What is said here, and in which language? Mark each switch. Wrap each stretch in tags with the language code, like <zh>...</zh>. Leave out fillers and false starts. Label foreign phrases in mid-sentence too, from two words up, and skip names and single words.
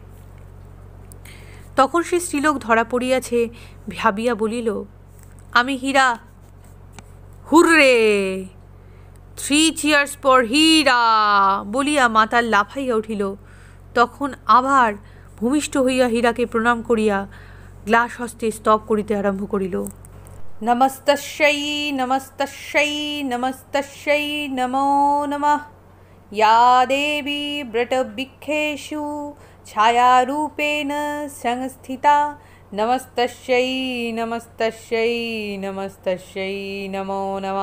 <bn>তখন সে স্ত্রীলোক ধরা পড়িয়াছে ভাবিয়া বলিল, আমি হীরা।</bn> <en>Hurray, 3 cheers for</en> <bn>হীরা বলিয়া মাতাল লাফাইয়া উঠিল। তখন আবার ভূমিষ্ঠ হইয়া হীরাকে প্রণাম করিয়া গ্লাস হস্তে স্তব করিতে আরম্ভ করিল।</bn> <sa>নমস্তস্যৈ নমস্তস্যৈ নমস্তস্যৈ নমো নমঃ। या देवी व्रतबृक्षेषु छायारूपेण संस्थिता नमस्तस्यै नमस्तस्यै नमस्तस्यै नमो नमः।</sa>